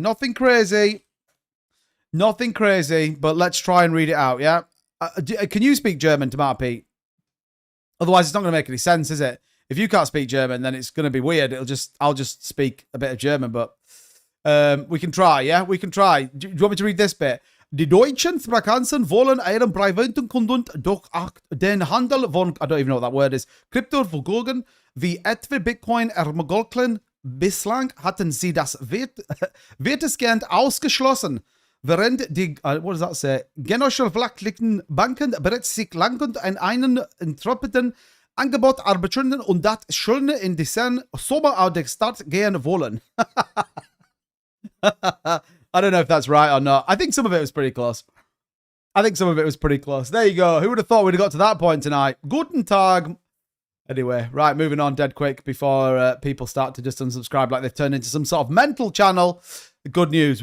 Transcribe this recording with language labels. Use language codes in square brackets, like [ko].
[en] Nothing crazy. Nothing crazy, but let's try and read it out, yeah? Can you speak German, Tamar Pete? Otherwise, it's not going to make any sense, is it? If you can't speak German, then it's going to be weird. I'll just speak a bit of German, but we can try, yeah? We can try. Do you want me to read this bit? [de] Die deutschen Sparkassen wollen ihren privaten Kunden durch den Handel von, [en] I don't even know what that word is, [de] Kryptovermögen wie etwa Bitcoin ermöglichen. Bislang hatten sie das weitestgehend ausgeschlossen, während die, [en] what does that say, [de] genossenschaftlichen Banken bereits sich lange an einen entropischen Angebot arbeiten und das schon in diesen Sommer auf den Start gehen wollen. [en] I don't know if that's right or not. I think some of it was pretty close. There you go. Who would have thought we'd have got to that point tonight? [de] Guten Tag. [en] Anyway, right, moving on dead quick before people start to just unsubscribe like they've turned into some sort of mental channel. Good news.